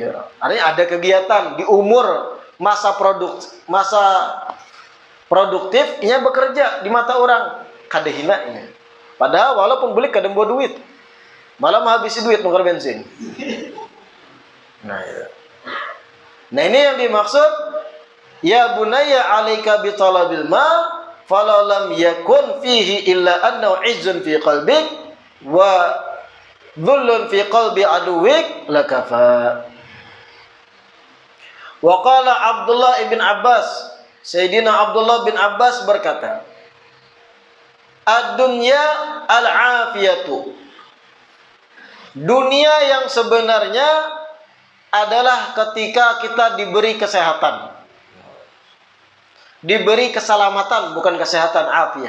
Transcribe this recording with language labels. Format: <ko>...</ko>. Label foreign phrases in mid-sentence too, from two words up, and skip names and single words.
<id>Artinya ada kegiatan di umur masa produktif, ia bekerja di mata orang.</id> <bjn>Kada hina ini. Padahal walaupun beli kada bawa duit. Malah menghabisi duit nukar bensin. Nah, ya. Nah ini yang dimaksud.</bjn> <ar>يا بني عليك بطلب المال فلو لم يكن فيه إلا أنه عز في قلبك وذل في قلب عدوك لكفى. وقال عبد الله بن عباس,</ar> <id>Sayyidina Abdullah bin Abbas berkata,</id> <ar>الدنيا العافية.</ar> <id>Dunia yang sebenarnya adalah ketika kita diberi kesehatan. Diberi keselamatan, bukan kesehatan, afiyah.</id>